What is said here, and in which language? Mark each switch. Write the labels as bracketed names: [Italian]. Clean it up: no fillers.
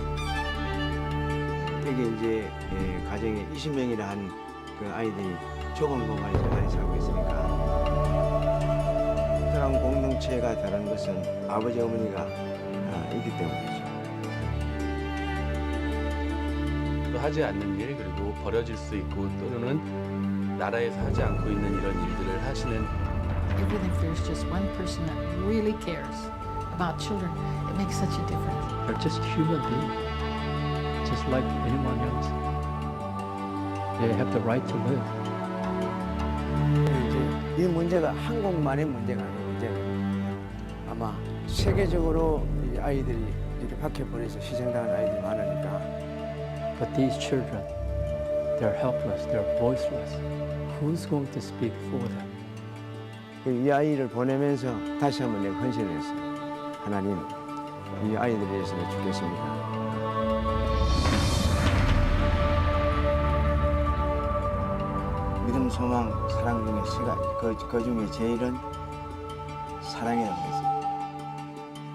[Korean] 여기 이제 가정에 20명이라 한 그 아이들이 좁은 공간에서 많이 살고 있으니까 특별한 공동체가 다른 것은 아버지 어머니가 있기 때문이죠. 하지 않는 일 그리고 버려질 수 있고 또는 나라에서 하지 않고 있는 이런 일들을 하시는 [English] Even if there's just one person that really cares about children, it makes such a difference. They're just human beings, just like anyone else. They have the right to live. [Korean] 이제 이 문제가 한국만의 문제가 아니고 이제 아마 세계적으로 이 아이들이 이렇게 밖에 보내서 희생당한 아이들이 많으니까. [English] But these children, they're helpless, they're voiceless. Who's going to speak for them? [Korean] 이 아이를 보내면서 다시 한번 내가 헌신을 했어요. 하나님, 이 아이들을 위해서 죽겠습니다. 믿음, 소망, 사랑 중에 그 중에 제일은 사랑이라고 했어요.